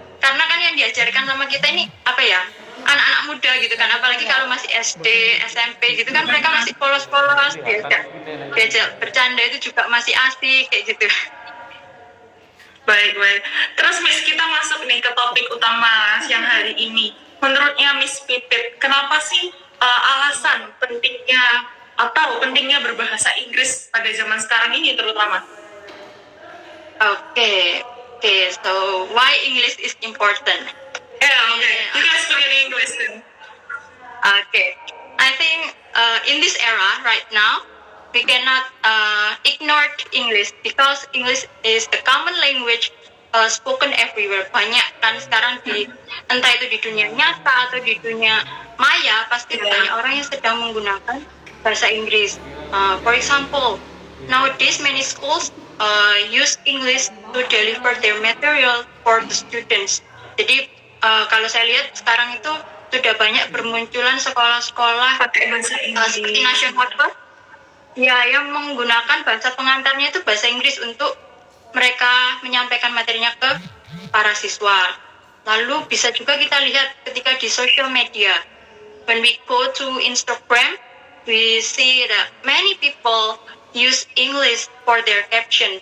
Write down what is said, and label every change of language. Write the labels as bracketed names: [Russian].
[Indonesian] Karena kan yang diajarkan sama kita ini apa ya, anak-anak muda gitu kan, apalagi kalau masih SD, SMP gitu kan, mereka masih polos-polos, diajak bercanda itu juga masih asik kayak gitu. Baik. Terus Miss, kita masuk nih ke topik utama siang hari ini. Menurutnya Miss Pipit, kenapa sih alasan pentingnya berbahasa Inggris pada zaman sekarang ini terutama? [English] Okay, so why English is important? You guys speak in English then. Okay, I think in this era right now, we cannot ignore English because English is the common language spoken everywhere. [Indonesian] Banyak kan sekarang entah itu di dunia nyata atau di dunia maya, pasti banyak orang yang sedang menggunakan bahasa Inggris. [English] For example, nowadays many schools use English to deliver their material for the students. [Indonesian] Jadi kalau saya lihat sekarang itu sudah banyak bermunculan sekolah-sekolah seperti National Trust yang menggunakan bahasa pengantarnya itu bahasa Inggris untuk mereka menyampaikan materinya ke para siswa. Lalu bisa juga kita lihat ketika di [English] social media, when we go to Instagram, we see that many people use English for their caption.